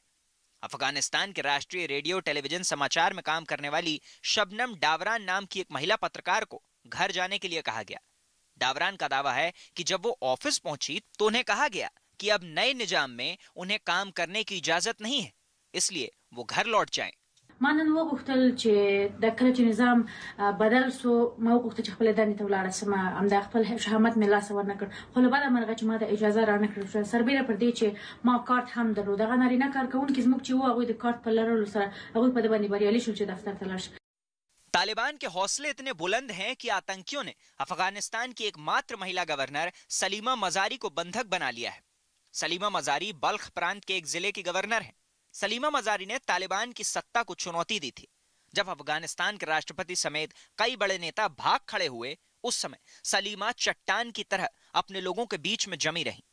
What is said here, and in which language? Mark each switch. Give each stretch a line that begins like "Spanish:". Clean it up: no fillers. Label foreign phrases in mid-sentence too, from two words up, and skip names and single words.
Hindi: अफगानिस्तान के राष्ट्रीय रेडियो टेलीविजन समाचार में काम करने वाली शबनम डावरान नाम की एक महिला पत्रकार को घर जाने के लिए कहा गया। डावरान का दावा है कि जब वो ऑफिस पहुंची तो उन्हें कहा गया कि अब नए निजाम में उन्हें काम करने की इजाजत नहीं है, इसलिए वो घर लौट जाएं।
Pashto: ما نن وغوښتل چې د کله چې نظام بدل سو ما وغوښتل چې خپل دندې ته ولاړ سم ام د خپل شهامت مې لاس ور نه کړ خو له بعده مرغه چې ما د اجازه را نه کړ سربېره پر دې چې ما کارت هم درلود هغه نارینه کارکونکي زموږ چې هغه د کارت په لرلو سره هغه په باندې بریالي شول چې دفتر ته لاړ شي।
Hindi: तालिबान के हौसले इतने बुलंद हैं कि आतंकियों ने अफगानिस्तान की एकमात्र महिला गवर्नर सलीमा मजारी को बंधक बना लिया है। सलीमा मजारी बल्ख प्रांत के एक जिले की गवर्नर हैं। सलीमा मजारी ने तालिबान की सत्ता को चुनौती दी थी। जब अफगानिस्तान के राष्ट्रपति समेत कई बड़े नेता भाग खड़े हुए उस समय सलीमा चट्टान की तरह अपने लोगों के बीच में जमी रही।